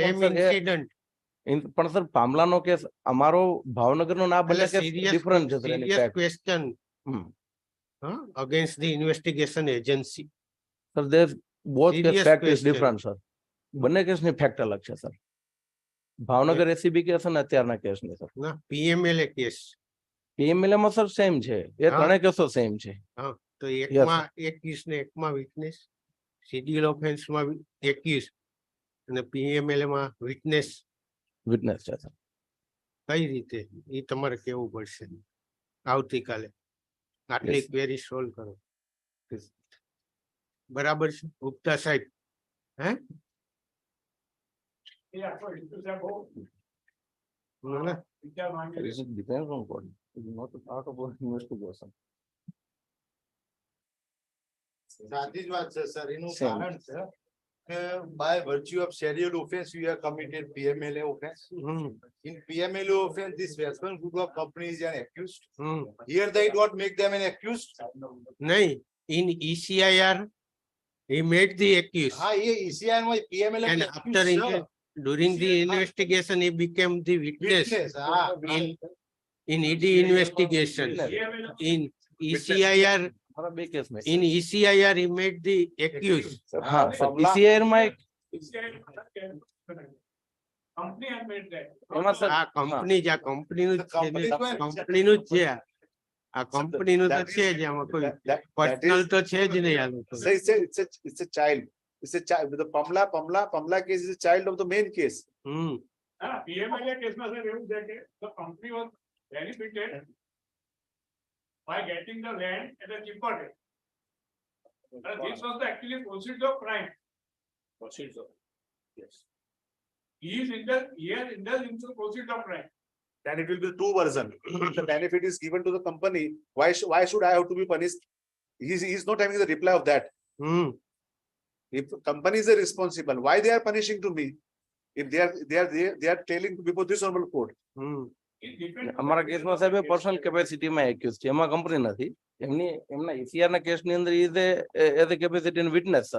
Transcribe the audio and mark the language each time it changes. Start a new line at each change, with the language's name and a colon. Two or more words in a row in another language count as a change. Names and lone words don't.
English: Same
Gujarati: પણ સર
English: incident.
Gujarati: પણ સર પામલાનો કેસ અમારો ભાવનગરનો ના બંને એટલે
English: case different
Gujarati: છે સર એની
English: serious ફેક્ટ. question against the investigation agency. sir there both case Serious fact is question.
Gujarati: ડિફરન્ટ સર. બંને કેસની ફેક્ટ અલગ છે સર. ભાવનગર એસીબી કેસ અને અત્યારના કેસની સર. ના PMLA કેસ પીએમએલએ માં સર સેમ છે, એ હા. ત્રણેય કેસો સેમ છે. તો એકમાં એકવીસ ને એકમાં વિટનેસ,
English: schedule offence
Gujarati: માં 21 અને PMLA માં વિટનેસ. વિટનેસ છે સર. કઈ રીતે એ તમારે કેવું પડશે આવતીકાલે. આટલી
English: Yes. query solve
Gujarati: કરો. બરાબર છે ગુપ્તા સાહેબ? હે
English: Yeah, sorry, is that all?
Gujarati: ના, ના. વિચાર માંગે છે.
English: It depends on court. It is not a part of our investigation.
Gujarati: સાચી જ વાત છે સર, એનું
English: Same.
Gujarati: કારણ છે કે
English: by virtue of scheduled offense you have committed PMLA offense. In PMLA offense, this Western group of companies are accused. Here they don't make them an accused. નહીં, in ECIR he made the accused
Gujarati: હા, એ ECI માં PMLA
English: and accused after
Gujarati: છે.
English: during the investigation he became the witness. Witness, હા. In ED investigation, in ECIR
Hindi: हमारा बे केस में
English: In ECIR, he made the accused.
Hindi: हाँ सर ECIR में
English: Company has made that.
Gujarati: એમાં સર આ કંપની જ આ કંપનીનું જ છે ને,
English: The company
Gujarati: કંપનીનું જ છે આ કંપનીનું તો
English: that
Gujarati: છે જ આમાં કોઈ
English: that
Gujarati: પર્સનલ
English: is-
Gujarati: તો છે જ નહીં આ લોકો.
English: So it's a child. It's a child. The Pamla case is a child of the main case. PMLA
Gujarati: કેસમાં સર એવું છે કે
English: the company was benefited by getting the land at a cheaper rate. This was the actually proceeds of crime. Yes. He has indulged into proceeds of crime. Then it will be two version. If the benefit is given to the company, why should I have to be punished? He's not having the reply of that. If company is responsible, why they are punishing to me? If they are telling before this honorable court. It depends on
Gujarati: અમારા
English: the
Gujarati: કેસમાં
English: basis of
Gujarati: સાહેબ
English: the case.
Gujarati: પર્સનલ કેપેસિટીમાં એક્યુઝ છે એમાં કંપની નથી એમના ECR ના કેસની અંદર
English: as a capacity in witness
Gujarati: સર